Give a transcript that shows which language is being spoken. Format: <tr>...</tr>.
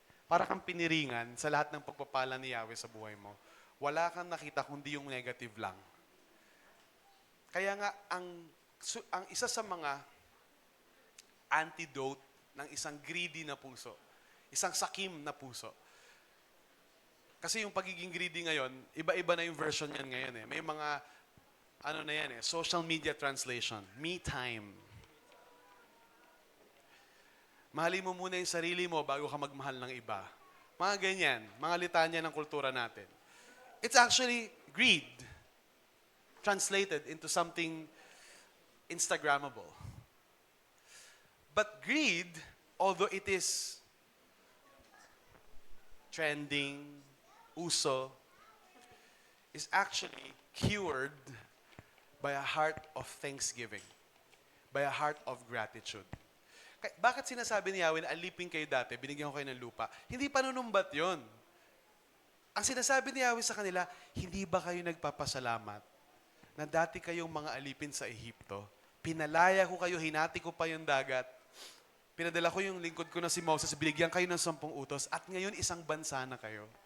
<tl>Parang kang piniringan sa lahat ng pagpapala ni Yahweh sa buhay mo. Wala kang nakita kundi yung negative lang. Kaya nga, ang isa sa mga antidote ng isang greedy na puso, isang sakim na puso. Kasi yung pagiging greedy ngayon, iba-iba na yung version yan ngayon eh. May mga, social media translation, me time. Mahalin mo muna yung sarili mo bago ka magmahal ng iba. Mga ganyan, mga litanya ng kultura natin.</tl> <en>It's actually greed translated into something Instagrammable. But greed, although it is trending, uso, is actually cured by a heart of thanksgiving, by a heart of gratitude.</en> <tl>Bakit sinasabi ni Yahweh na alipin kayo dati, binigyan ko kayo ng lupa? Hindi panunumbat yon. Ang sinasabi ni Yahweh sa kanila, hindi ba kayo nagpapasalamat na dati kayong mga alipin sa Ehipto? Pinalaya ko kayo, hinati ko pa yung dagat, pinadala ko yung lingkod ko na si Moses, binigyan kayo ng 10 utos, at ngayon isang bansa na kayo.</tl>